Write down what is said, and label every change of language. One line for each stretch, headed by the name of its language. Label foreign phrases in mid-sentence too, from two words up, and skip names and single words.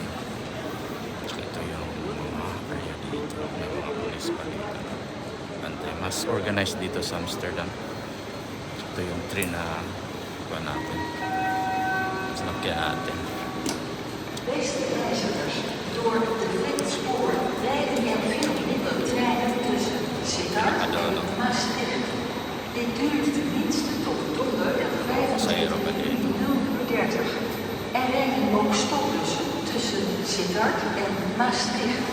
Filipino: So ito yung area dito. May mga police pa dito. Bantay. Mas organized dito sa Amsterdam. So ito yung train na pa natin. Sinakyan natin.
Dutch: Beste reizigers, door de Flitspoor rijden er veel minder treinen tussen Sittard en Maastricht. Dit duurt tenminste tot donderdag 25 juni 0:30. Er rijden ook stopbussen tussen Sittard en Maastricht.